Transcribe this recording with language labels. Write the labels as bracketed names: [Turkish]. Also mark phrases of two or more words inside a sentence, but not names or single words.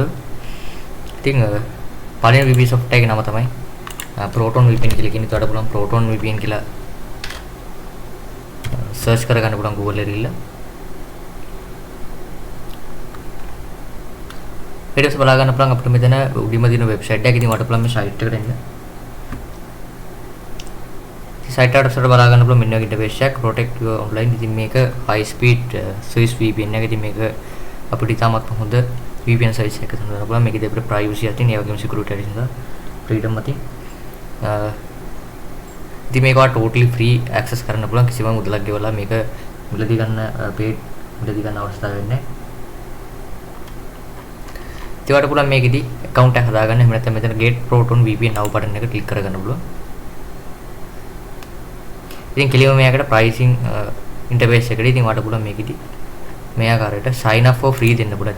[Sinhala] ඉතින් පළවෙනි [English] VPN software [Sinhala] එකේ නම තමයි Proton VPN කියලා කියන එකට පුළුවන් Proton VPN කියලා search කරගන්න පුළුවන් Google එකේ ගිහලා. ඊට පස්සේ බලා ගන්න පුළුවන් අපිට මෙතන උඩින්ම තියෙන වෙබ්සයිට් එක. ඉතින් ඔයාලට පුළුවන් මේ site එකට එන්න. site එකට බලා ගන්න පුළුවන් මෙන්න වගේ ඉන්ටර්ෆේස් එකක් [English] protect your online. [Sinhala] ඉතින් මේක [English] high speed Swiss VPN [Sinhala] එක. ඉතින් මේක අපිට ඉතාමත් හොඳ [English] VPN service [Sinhala] එකක් හඳුනගන්න පුළුවන්. මේකේදී අපිට privacy අතින් ඒ වගේම security අතින් සහ freedom අතින් ඉතින් මේක [English] totally free access [Sinhala] කරන්න පුළුවන්. කිසිම මුදලක් ගෙවලා මේක මිලදී ගන්න paid මිලදී ගන්න අවස්ථාවක් වෙන්නේ නැහැ. ඉතින් ඔයාලට පුළුවන් මේකේදී account එක හදාගන්න. එහෙම නැත්නම් මෙතන [English] get Proton VPN now button [Sinhala] එක click කරගන්න පුළුවන්. ඉතින් කෙලිම මේකට [English] pricing interface [Sinhala] එකට ඉතින් ඔයාලට පුළුවන් මේකෙදි මේ ආකාරයට [English] sign up for free [Sinhala] දෙන්න පුළුවන්.